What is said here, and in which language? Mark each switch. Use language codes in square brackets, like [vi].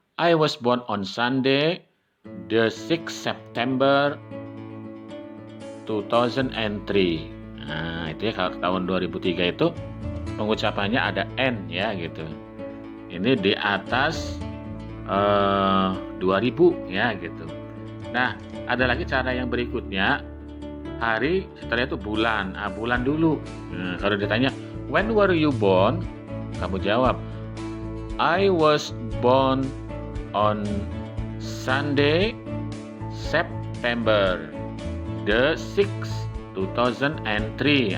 [en] I was born on Sunday, the 6 September 2003. [id] Nah, itu ya, kalau tahun 2003 itu pengucapannya ada N ya gitu. Ini di atas 2000 ya gitu. Nah, ada lagi cara yang berikutnya, hari, setelah itu bulan. Bulan dulu. Nah, kalau ditanya [en] when were you born? [id] Kamu jawab, [en] I was born on Sunday, September the 6th 2003.